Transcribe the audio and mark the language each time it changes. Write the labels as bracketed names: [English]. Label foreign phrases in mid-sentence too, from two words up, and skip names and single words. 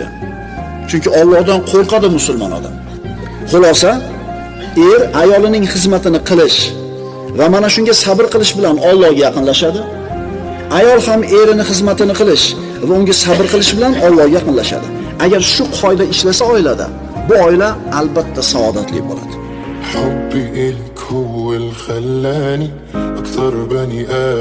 [Uzbek] Chunki Allohdan qo'rqadi musulmon odam. Xulosa, er ayolining xizmatini qilish va mana shunga sabr qilish bilan Allohga yaqinlashadi. Ayol ham erining xizmatini qilish va unga sabr qilish bilan Allohga yaqinlashadi. Agar shu qoida ishlasa oilada, bu oila albatta saodatli bo'ladi. [Arabic] حبي إلك هو اللي خلاني أكثر بني آدم